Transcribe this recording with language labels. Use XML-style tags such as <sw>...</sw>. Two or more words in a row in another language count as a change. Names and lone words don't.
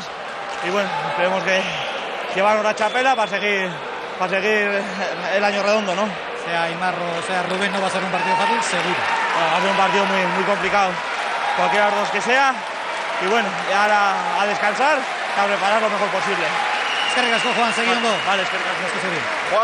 <es>Y bueno, esperemos que llevarnos la chapela para seguir el año redondo, ¿no? Sea Aimar o sea Rubén, no va a ser un partido fácil, seguro. Bueno, va a ser un partido muy, muy complicado. Cualquiera de los dos que sea. Y bueno, y ahora a descansar y a preparar lo mejor posible.</es> <eu>Eskerrik asko, Juan, seguindo. Vale, eskerrik asko. Asko zuri.</eu>